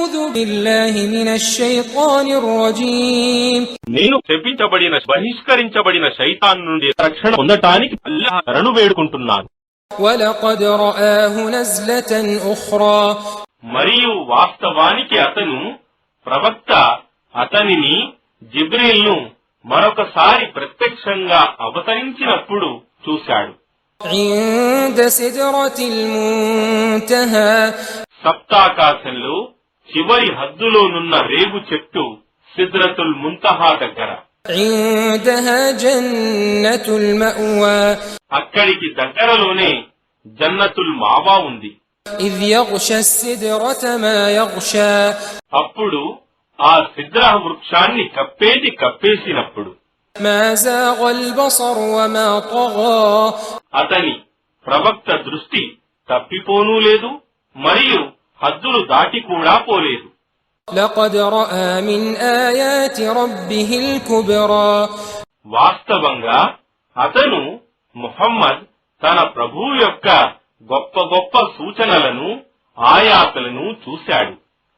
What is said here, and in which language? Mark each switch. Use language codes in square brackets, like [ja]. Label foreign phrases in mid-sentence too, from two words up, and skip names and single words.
[ar] بالله من الشيطان الرجيم [te] నేను శపించబడిన బహిష్కరించబడిన శైతాన్ నుండి రక్షణ పొందటానికి అల్లాహ్ శరణు వేడుకుంటున్నాను. [ar] ولقد رآه نزلة أخرى [te] మరియు వాస్తవానికి అతను ప్రవక్త అతనిని జిబ్రీల్ను మరొకసారి ప్రత్యక్షంగా అవతరించినప్పుడు చూశాడు. [ar] عند سدرة المنتهى [te] సప్తాకాశంలో చివరి హద్దులోనున్న రేగు చెట్టు సిద్రతుల్ ముంతహా దగ్గర. [ar] عندها جنة المأوى [te] అక్కడికి దగ్గరలోనే జన్నతుల్ మావా ఉంది. [ar] إذ يغشى السدرة ما يغشى [te] అప్పుడు ఆ సిద్ర వృక్షాన్ని కప్పేసినప్పుడు [ar] ما زاغ البصر وما طغى [te] అతని ప్రవక్త దృష్టి తప్పిపోనూ లేదు, మరియు హద్దులు దాటి కూడా పోలేదు. [ar] لقد رأى من آيات ربه الكبرى [te] వాస్తవంగా అతను ముహమ్మద్ తన ప్రభువు యొక్క గొప్ప గొప్ప సూచనలను ఆయాతులను చూశాడు.